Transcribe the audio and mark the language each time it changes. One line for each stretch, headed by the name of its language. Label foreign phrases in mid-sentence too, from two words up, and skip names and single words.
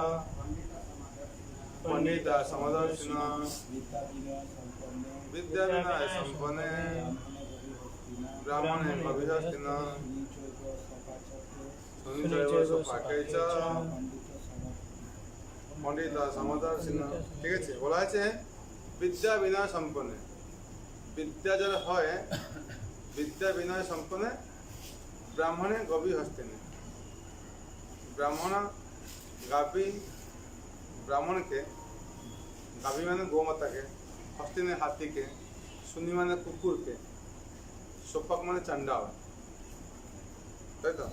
Sanskrit: पंडिता समदर्शिना विद्या विनय संपन्ने ब्राह्मणे गभीरस्थिना सुनि चैव स्वपाके च पंडिता समदर्शिना।
Bangla: ঠিক আছে, বলা আছে
Sanskrit: বিদ্যা বিনয় সম্পন্নে,
Bangla: বিদ্যা যারা হয়
Sanskrit: বিদ্যা বিনয় সম্পন্নে ব্রাহ্মণে গভীর হস্তিনে।
Bangla: ব্রাহ্মণ গাভী ব্রাহ্মণকে, গাভী মানে গোমাতাকে, হস্তিনে হাতিকে, সুনি মানে কুকুরকে, সোপাক মানে চান্ডাল, তাই তো?